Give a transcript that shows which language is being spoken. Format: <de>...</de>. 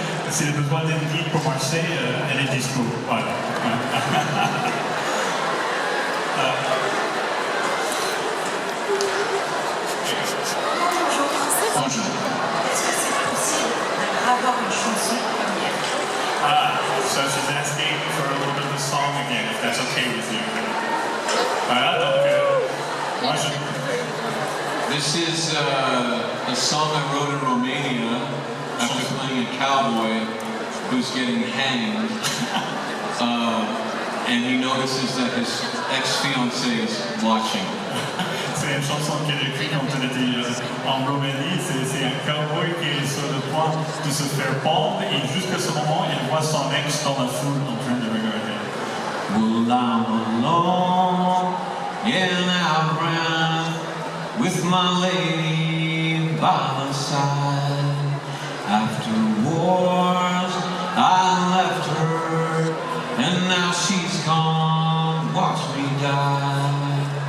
<fr>S'il a besoin d'une guide pour Marseille, elle est dispo. Voilà. Bonjour. Est-ce que c'est possible d'avoir une chanson première?</fr> <en>So she's asking for a little bit of a song again, if that's okay with you.</en> <fr>Voilà, donc, moi je...</fr> <en>This is a song I wrote in Romania after playing a cowboy who's getting hanged. And he notices that his ex-fiancée is watching.</en> <fr>C'est une chanson qu'elle écrit quand elle était en Roumanie. C'est un cowboy qui est sur le point de se faire pendre et jusqu'à ce moment, il voit son ex dans la foule en train de regarder.</fr> <en>Well, I'm alone, and I ran with my lady by my side. After wars, I left her, and now she's gone, watch me die.</en>